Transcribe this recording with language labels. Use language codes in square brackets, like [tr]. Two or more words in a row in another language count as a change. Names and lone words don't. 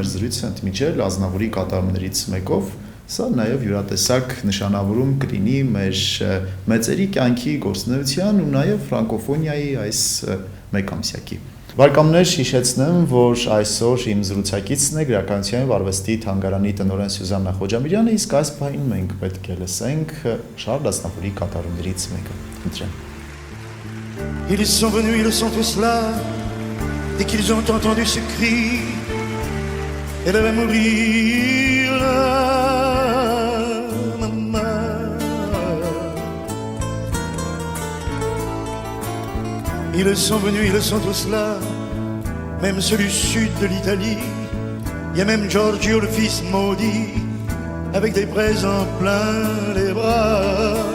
[hy] զրույցը ընդմիջել Ազնավուրի կատարումներից մեկով, սա նաև յուրատեսակ նշանավորում կլինի մեր մեծերի կյանքի գործունեության ու նաև ֆրանկոֆոնիայի այս մեկամսյակի։ Բարեկամներ, հիշեցնեմ, որ այսօր իմ զրուցակիցն է գրականության եւ արվեստի թանգարանի տնօրեն Սյուզաննա Խոջամիրյանը, իսկ այս պահին մենք պետք է լսենք Շարլ Ազնավուրի կատարումներից մեկը։ Խնդրեմ։ [fr] Ils sont venus, ils sont tous là, dès qu'ils ont entendu ce cri, elle va mourir là, maman. Ils sont venus, ils sont tous là, même ceux du sud de l'Italie, il y a même Giorgio le fils maudit, avec des présents plein les bras.